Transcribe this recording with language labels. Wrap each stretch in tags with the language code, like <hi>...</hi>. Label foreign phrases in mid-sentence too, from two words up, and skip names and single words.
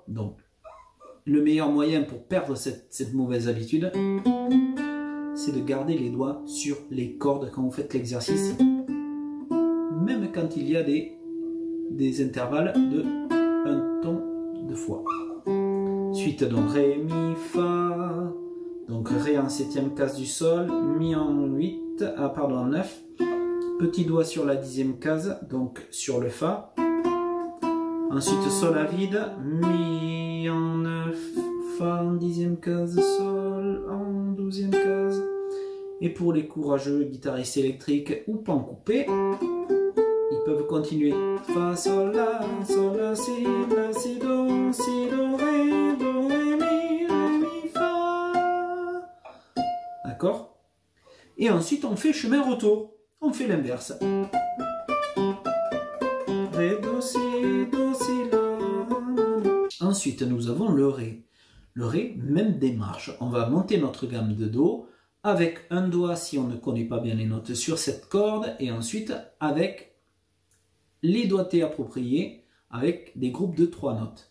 <fr>Donc, le meilleur moyen pour perdre cette mauvaise habitude, c'est de garder les doigts sur les cordes quand vous faites l'exercice, même quand il y a des intervalles de un ton de fois. Suite donc Ré, Mi, Fa, donc Ré en 7e case du Sol, Mi en 8, en 9, petit doigt sur la 10e case, donc sur le Fa, ensuite Sol à vide, Mi en 9, Fa en 10e case, Sol en 12e case, et pour les courageux guitaristes électriques ou pas en coupé, ils peuvent continuer. Fa, sol, la, si, do, ré, mi, fa. D'accord? Et ensuite, on fait chemin retour. On fait l'inverse. Ré, do, si, la. Ensuite, nous avons le ré. Le ré, même démarche. On va monter notre gamme de do avec un doigt, si on ne connaît pas bien les notes, sur cette corde, et ensuite avec les doigtés appropriés avec des groupes de 3 notes.</fr>